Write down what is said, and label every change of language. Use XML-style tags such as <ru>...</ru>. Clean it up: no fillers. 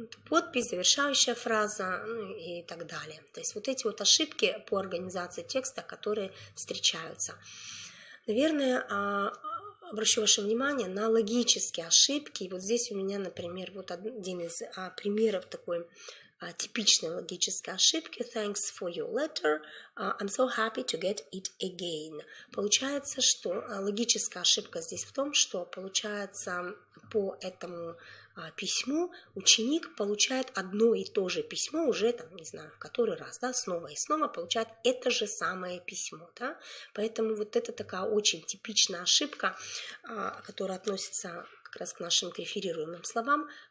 <ru>Подпись, завершающая фраза, и так далее. То есть вот эти вот ошибки по организации текста, которые встречаются. Наверное, обращу ваше внимание на логические ошибки. И вот здесь у меня, например, вот один из примеров такой типичной логической ошибки.</ru> <en>Thanks for your letter. I'm so happy to get it again.</en> <ru>Получается, что логическая ошибка здесь в том, что получается по этому письму ученик получает одно и то же письмо уже, не знаю, в который раз, да, снова и снова получает это же самое письмо, да, поэтому вот это такая очень типичная ошибка, которая относится как раз к нашим реферируемым словам.</ru>